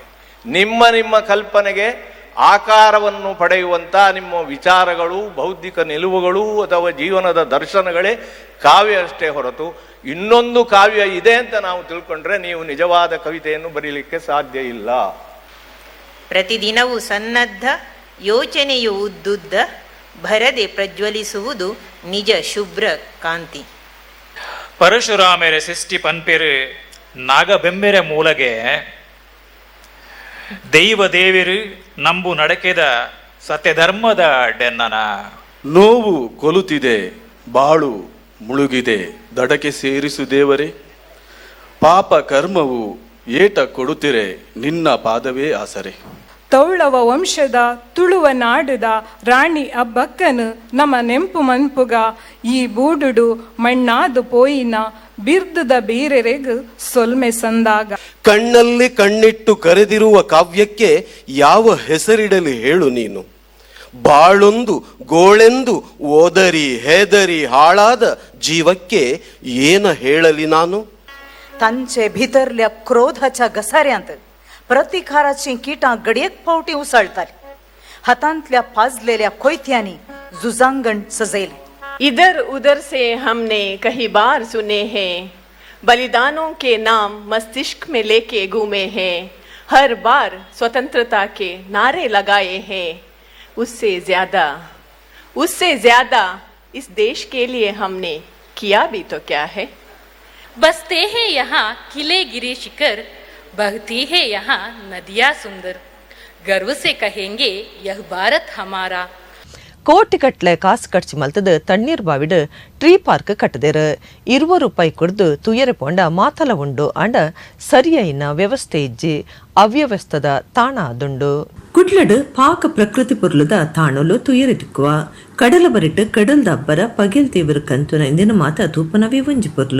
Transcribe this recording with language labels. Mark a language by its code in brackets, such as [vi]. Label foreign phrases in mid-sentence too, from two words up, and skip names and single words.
[kn] ನಿಮ್ಮ ನಿಮ್ಮ ಕಲ್ಪನೆಗೆ ಆಕಾರವನ್ನು ಪಡೆಯುವಂಥ ನಿಮ್ಮ ವಿಚಾರಗಳು, ಬೌದ್ಧಿಕ ನಿಲುವುಗಳು ಅಥವಾ ಜೀವನದ ದರ್ಶನಗಳೇ ಕಾವ್ಯ ಅಷ್ಟೇ ಹೊರತು ಇನ್ನೊಂದು ಕಾವ್ಯ ಇದೆ ಅಂತ ನಾವು ತಿಳ್ಕೊಂಡ್ರೆ ನೀವು ನಿಜವಾದ ಕವಿತೆಯನ್ನು ಬರೀಲಿಕ್ಕೆ ಸಾಧ್ಯ ಇಲ್ಲ. ಪ್ರತಿದಿನವೂ ಸನ್ನದ್ಧ ಯೋಚನೆಯು ಉದ್ದುದ್ದ ಭರದೆ ಪ್ರಜ್ವಲಿಸುವುದು ನಿಜ ಶುಭ್ರ ಕಾಂತಿ. [tcy] ಪರಶುರಾಮೆರೆ ಸಿಷ್ಟಿ ಪನ್ಪೆರು ನಾಗಬೆಂಬೆರೆ ಮೂಲಗೆ ದೈವ ದೇವಿರು ನಂಬು ನಡಕೆದ ಸತ್ಯಧರ್ಮದ ಡೆನ್ನನ. [kn] ನೋವು ಕೊಲುತ್ತಿದೆ, ಬಾಳು ಮುಳುಗಿದೆ, ದಡಕೆ ಸೇರಿಸು ದೇವರೇ. ಪಾಪ ಕರ್ಮವು ಏಟ ಕೊಡುತ್ತಿರೆ, ನಿನ್ನ ಪಾದವೇ ಆಸರೆ. [tcy] ತೌಳವ ವಂಶದ ತುಳುವ ನಾಡುದ ರಾಣಿ ಅಬ್ಬಕ್ಕನು ನಮ್ಮ ನೆಂಪು ಮನ್ಪುಗ ಈ ಬೂಡುಡು ಮಣ್ಣಾದು ಪೋಯಿನ ಬಿರ್ದುದ ಬೀರೆರೆಗು ಸೊಲ್ಮೆ ಸಂದಾಗ. [kn] ಕಣ್ಣಲ್ಲಿ ಕಣ್ಣಿಟ್ಟು ಕರೆದಿರುವ ಕಾವ್ಯಕ್ಕೆ ಯಾವ ಹೆಸರಿಡಲಿ ಹೇಳು ನೀನು. ಬಾಳೊಂದು ಗೋಳೆಂದು ಓದರಿ ಹೆದರಿ ಹಾಳಾದ ಜೀವಕ್ಕೆ ಏನ ಹೇಳಲಿ ನಾನು. [kok] ತಂಚೆ भितरल्या क्रोधाच्या घसाऱ्यांत प्रतिकाराची किटां गडयेक फावटी उसळटाली. हातांतल्या पाजलेल्या कोयत्यांनी जुजांगण सजयले. [hi] इधर उधर से हमने कई बार सुने हैं, बलिदानों के नाम मस्तिष्क में लेके घूमे हैं, हर बार स्वतंत्रता के नारे लगाए हैं. उससे ज्यादा इस देश के लिए हमने किया भी तो क्या है. बसते हैं यहाँ किले गिरे शिखर, बहती है यहाँ नदियाँ सुंदर, गर्व से कहेंगे यह भारत हमारा. [tcy] ಕೋಟಿಗಟ್ಲೆ ಕಾಸು ಖರ್ಚು ಮಲ್ತದ ತಣ್ಣೀರ್ ಬಾವಿಡ್ ಟ್ರೀ ಪಾರ್ಕ್ ಕಟ್ಟದೇರು. ₹20 ಕೊಡ್ದು ತುಯರೆ ಪೋಂಡ ಮಾತಲ ಉಂಡು ಅಂಡ ಸರಿಯಾಯಿನ ವ್ಯವಸ್ಥೆ ಇಜ್ಜಿ ಅವ್ಯವಸ್ಥದ ತಾಣ ಅದುಂಡು. ಕುಡ್ಲಡ್ ಪಾಕ ಪ್ರಕೃತಿ ಪೊರ್ಲುದ ತಾಣಲು ತುಯರೆ ತಿಕ್ಕುವ ಕಡಲ ಬರಿಟ್ ಕಡಲ್ದ ಅಬ್ಬರ ಪಗೆಲ್ ತೀವ್ರ ಕಂತುನ ಇಂದಿನ ಮಾತ ತೂಪನವೇ ಒಂಜಿ ಪೊರ್ಲು.